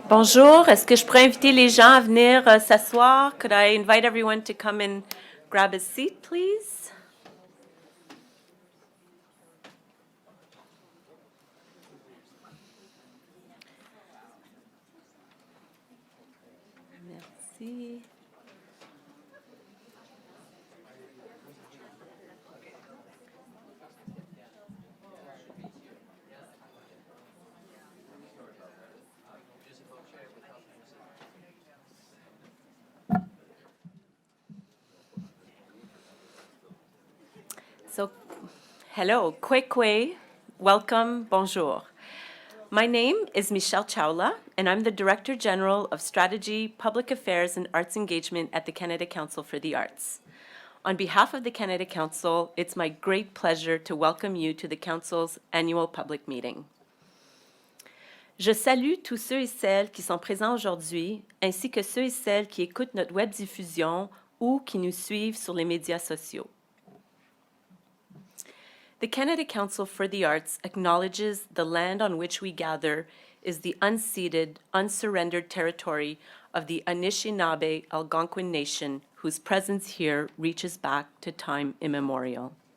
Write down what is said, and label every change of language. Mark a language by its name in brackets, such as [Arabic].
[French] Bonjour, est-ce que je pourrais inviter les gens à venir s'asseoir? [English] Could I invite everyone to come and grab a seat, please? [French] Merci. [English] So, hello, kwekwe, welcome, bonjour. My name is Michelle Chawla, and I'm the Director General of Strategy, Public Affairs, and Arts Engagement at the Canada Council for the Arts. On behalf of the Canada Council, it's my great pleasure to welcome you to the Council's annual public meeting. [French] Je salue tous ceux et celles qui sont présents aujourd'hui, ainsi que ceux et celles qui écoutent notre webdiffusion ou qui nous suivent sur les médias sociaux. [English] The Canada Council for the Arts acknowledges the land on which we gather is the unceded, unsurrendered territory of the Anishinaabe Algonquin Nation, whose presence here reaches back to time immemorial.